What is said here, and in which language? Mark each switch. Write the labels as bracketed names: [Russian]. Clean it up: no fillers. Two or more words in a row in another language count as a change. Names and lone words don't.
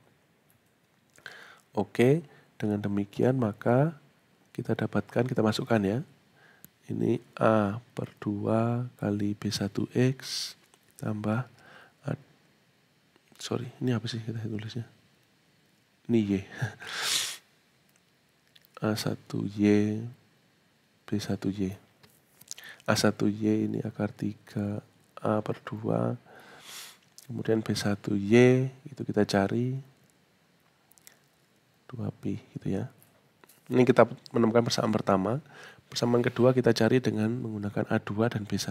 [Indonesian] Oke, dengan demikian maka kita masukkan ya. Ini A per 2 kali B1X tambah ini apa sih kita tulisnya? Ini Y. A1Y B1Y. A1Y ini akar 3 A per 2. Kemudian B1Y itu kita cari 2B gitu ya. Ini kita menemukan persamaan pertama. Persamaan kedua kita cari dengan menggunakan A2 dan B1.